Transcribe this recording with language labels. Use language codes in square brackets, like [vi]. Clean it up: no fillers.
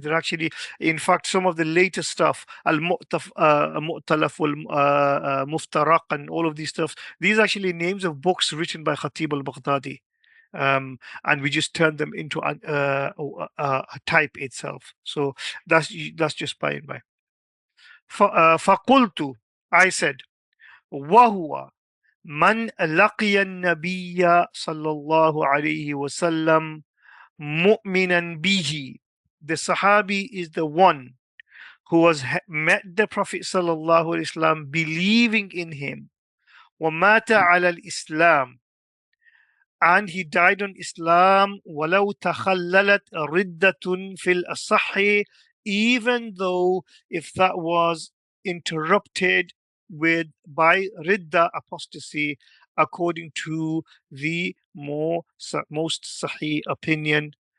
[en] They're actually, in fact, some of the latest stuff, al-Mu'talaf wal-Muftaraq and all of these stuff, these are actually names of books written by Khatib al-Baghdadi. And we just turn them into a type itself. So that's just by and by. [ar] فقلت, [en] I said, [ar] وهو من لقي النبي صلى الله عليه وسلم مؤمنا به. [en] The Sahabi is the one who has met the Prophet صلى الله عليه وسلم believing in him. [ar] ومات على الإسلام, [en] and he died on Islam. [ar] ولو تخللت ردة في الأصح, [en] even though if that was interrupted with by ridda, apostasy, according to the most sahih opinion.